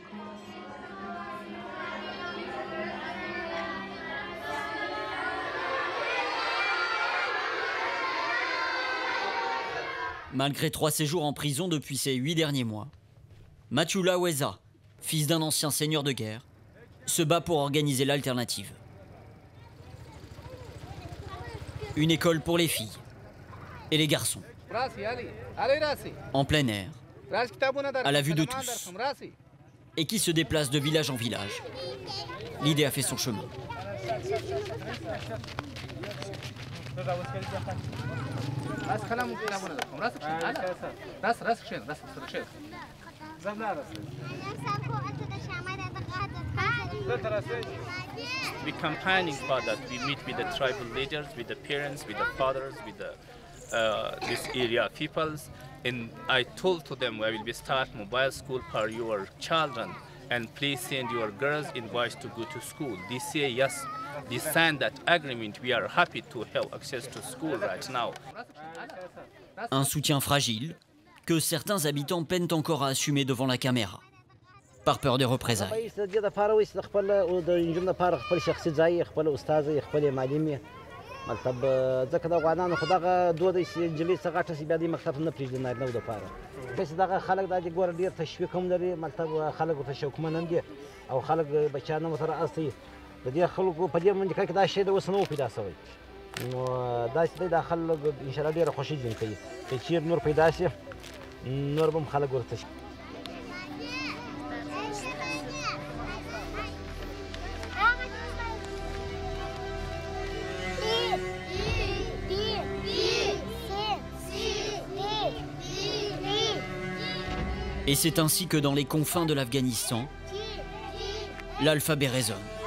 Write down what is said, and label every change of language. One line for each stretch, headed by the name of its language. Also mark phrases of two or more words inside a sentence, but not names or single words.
French: Malgré 3 séjours en prison depuis ces 8 derniers mois, Mathiula Weza, fils d'un ancien seigneur de guerre, se bat pour organiser l'alternative. Une école pour les filles et les garçons, en plein air, à la vue de tous. et qui se déplace de village en village. L'idée a fait son chemin.
English: We campaigning for that. We meet with the tribal leaders, with the parents, with the fathers, with the this area peoples. And I told to them, I will be start mobile school for your children, and please send your girls invites to go to school. They say yes. They signed that agreement. We are happy to help access to school right now.
French: Un soutien fragile que certains habitants peinent encore à assumer devant la caméra, par peur des représailles.
Pashto: مطلب ځکه د افغانانو خو دغه دود نجلۍ څه غټه سي بیا دې مکتب ته نه پرېږدي نارینهو دپاره داسې دغه خلک دا چې ګوره ډېر تشویق هم لري مطلب خلک ورته شوقمن هم دي او خلک بچیان هم ورسره استوي د دې خلکو په دې منطقه کې دا شی د اوس نه و پیدا سوی نو داسې دی دا خلک انشاءالله ډېره خوښي ژوند کوي که چېرې نور پیدا سي نور به هم خلک ورته شي.
French: Et c'est ainsi que dans les confins de l'Afghanistan, l'alphabet résonne.